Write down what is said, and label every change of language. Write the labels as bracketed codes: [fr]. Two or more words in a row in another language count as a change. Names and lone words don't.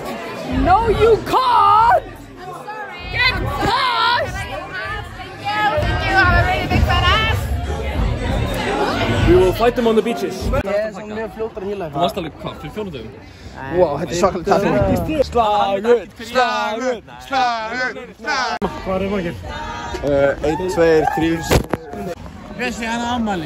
[en] No, you can't! I'm sorry. Get past! Thank you. I have a really big fat ass. We will fight them on the beaches. [is] Ég er svona mjög fljótar að hýla Þú varst alveg hvað, fyrir 4 dögum? Wow, þetta er svakalegt tattoo. Slagur, slagur, slagur, slagur. Hvað er margir? 1, 2, 3. Þessi hann á afmæli.